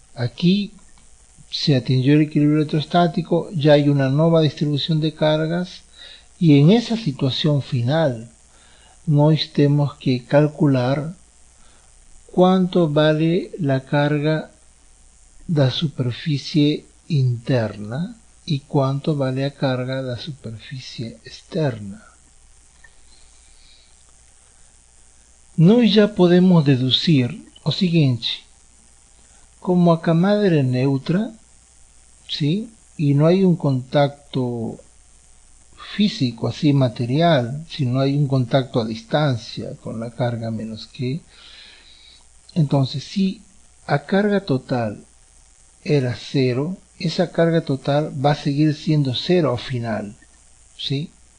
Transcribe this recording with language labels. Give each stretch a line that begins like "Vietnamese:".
Spanish: Aquí se atingió el equilibrio electrostático, ya hay una nueva distribución de cargas, y en esa situación final nos tenemos que calcular cuánto vale la carga de la superficie interna y cuánto vale la carga de la superficie externa.
Portuguese: Nós já podemos deduzir o seguinte: como a camada era neutra, ¿sí?
Spanish: Y no hay un contacto físico, así material, sino hay un contacto a distancia con la carga menos que, entonces si a carga total era cero, esa carga total va a seguir siendo cero al final, ¿sí?